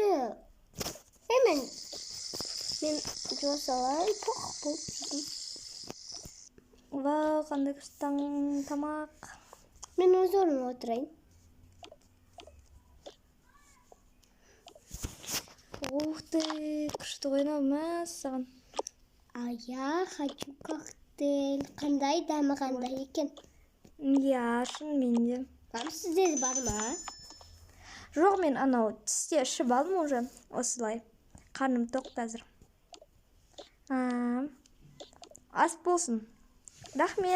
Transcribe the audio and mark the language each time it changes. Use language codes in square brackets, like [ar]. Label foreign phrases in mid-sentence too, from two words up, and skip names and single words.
[kk] Мен жуа салайын, тоқ болып жүрдім. Вау, қандай күшті тамақ. Мен өз орныма отырайын. Ух ты, күшті ойнау саған. [ru] А я хочу коктейль. [kk] Қандай дәмі қандай екен? Иә, шынымен де. Мам, сізде бар ма? Жоқ, мен анау түсте ішіп алдым уже. Осылай. Қарным тоқ қазір. Ас болсын. Рахмет.